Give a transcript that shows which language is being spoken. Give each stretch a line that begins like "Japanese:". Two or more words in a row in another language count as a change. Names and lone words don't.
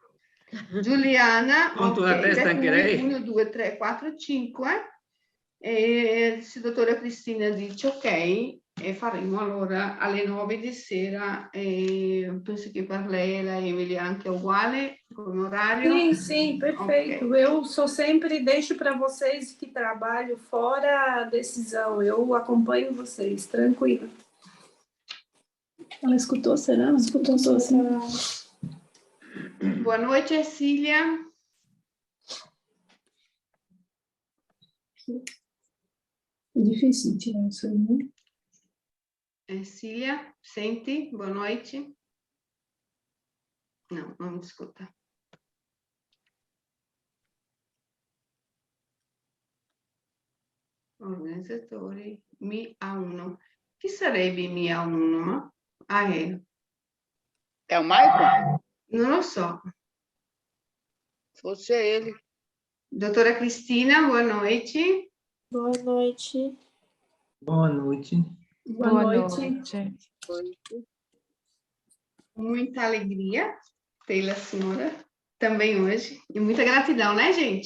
Italian: Giuliana, conto la testa anche lei. 1, 2, 3, 4, 5. E se la dottora Cristina dice ok, E faremo allora alle 9 di sera, penso che per lei e la Emily anche uguale come orario.
Portuguese: Sim, sim, perfeito. Ok. Eu sou sempre, deixo para vocês que trabalho fora a decisão. Eu acompanho vocês, tranquilo. Ela escutou, será? Ela escutou assim. Boa noite, Cília. É difícil tirar isso aí, né? Cília, senti? Boa noite. Não, não
Italian: mi ascolta. Organizzatori, Mi A1. Chi sarebbe Mi A1? Ma? Ah, è.
Portuguese: É o Michael?
Italian: Non lo so.
Portuguese: Fosse ele. Dottora Cristina, boa noite. Boa noite. Boa noite. Boa noite. Muita alegria tê-la, senhora, também hoje. E muita gratidão, né, gente?